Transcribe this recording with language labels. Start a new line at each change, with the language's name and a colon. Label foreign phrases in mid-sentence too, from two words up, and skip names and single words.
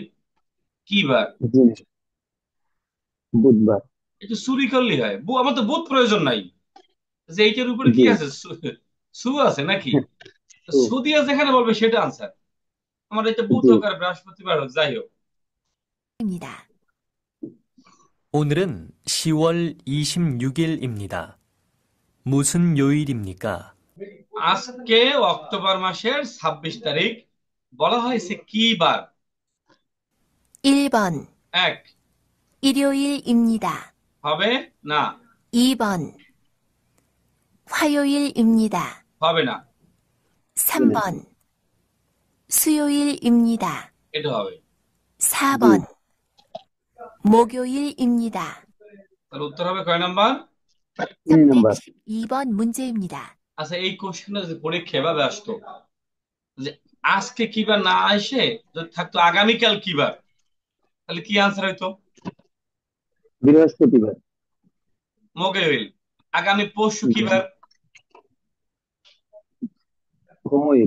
Bangla: কি বার? জি বুধবার। একটু চুরি করলেই হয়। আমার তো বুধ প্রয়োজন নাই, যে এইটার উপরে কি জি। আছে, সু আছে নাকি? তো ও, সু দিয়ে যেখানে বলবে সেটা আনসার। আমার এটা বুধ জি হোক আর বৃহস্পতিবার হোক, যাই হোক।
Korean: 입니다. 오늘은 10월 26일입니다. 무슨 요일입니까?
Bangla: আজকে অক্টোবর মাসের 26 তারিখ। বলা হয়েছে কি বার?
Korean: 1번
Bangla: এক,
Korean: 일요일입니다.
Bangla: হবে না।
Korean: 2번 화요일입니다.
Bangla: হবে না।
Korean: 3번 수요일입니다.
Bangla: এটা হবে।
Korean: 4번 목요일입니다.
Bangla: তার উত্তর হবে কয় নাম্বার? 3 নাম্বার।
Korean: 312번 문제입니다.
Bangla: আচ্ছা, এই কোশ্চেনটা যদি পরীক্ষা এভাবে আসতো যে আজকে কি বার না এসে যদি থাকতো আগামীকাল কি বার, তাহলে কি আনসার হইতো? বৃহস্পতিবার। মোগেল। আগামী পরশু কি বার? হোমওইল।